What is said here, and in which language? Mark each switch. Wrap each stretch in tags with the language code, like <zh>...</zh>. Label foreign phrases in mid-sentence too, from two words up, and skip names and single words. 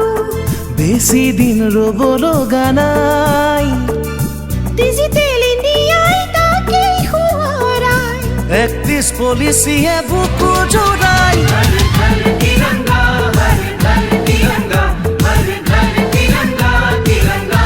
<as>বেছি দিন ৰ'ব লগা নাই। ডিজিটেল ইণ্ডিয়াই তাকেই সোঁৱৰাই। 31 পলিচিয়ে বুকু জোৰাই।</as> <hi>हर घर तिरंगा, हर घर तिरंगा, हर घर तिरंगा तिरंगा।</hi>